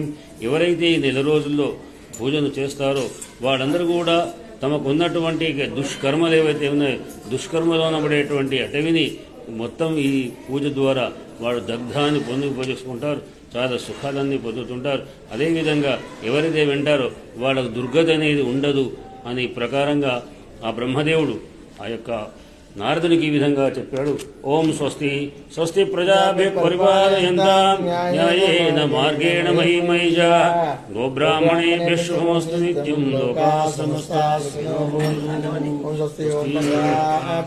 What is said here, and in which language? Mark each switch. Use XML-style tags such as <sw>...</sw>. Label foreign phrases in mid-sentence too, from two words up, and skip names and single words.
<te>ఎవరైతే ఈ నెల రోజుల్లో పూజను చేస్తారో వాళ్ళందరూ కూడా తమకు ఉన్నటువంటి దుష్కర్మలు ఏవైతే ఉన్నాయో దుష్కర్మలో నబడేటువంటి అటవిని మొత్తం ఈ పూజ ద్వారా వాడు దగ్ధాన్ని పొందుపరుచుకుంటారు, చాలా సుఖాలన్నీ పొందుతుంటారు. అదేవిధంగా ఎవరైతే వింటారో వాళ్ళకు దుర్గతి అనేది ఉండదు అని ప్రకారంగా ఆ బ్రహ్మదేవుడు ఆ యొక్క నారదునికి ఈ విధంగా చెప్పాడు.</te> <sa>ఓం స్వస్తి స్వస్తి ప్రజాభ్యః పరిపాలయంతాం న్యాయేన మార్గేణ మహిమైజాః గోబ్రాహ్మణేభ్యః శుభమస్తు నిత్యం లోకాః సమస్తాః సుఖినో భవంతు.</sa>